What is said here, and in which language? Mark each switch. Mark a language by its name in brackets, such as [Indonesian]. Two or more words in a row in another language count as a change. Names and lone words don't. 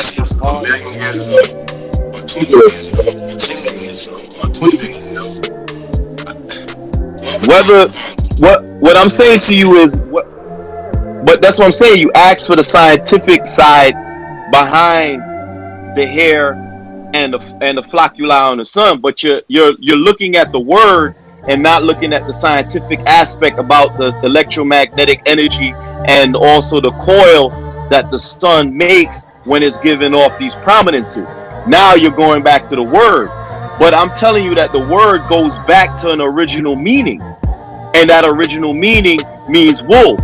[English] a million years ago, or 2 years ago, or 10 years ago, or 20 years ago. what I'm saying to you is but that's what I'm saying. You ask for the scientific side behind the hair and the ʻfloccuʻli on the sun, but you're looking at the word and not looking at the scientific aspect about the electromagnetic energy and also the coil that the sun makes when it's giving off these prominences. Now you're going back to the word, but I'm telling you that the word goes back to an original meaning, and that original meaning means wool.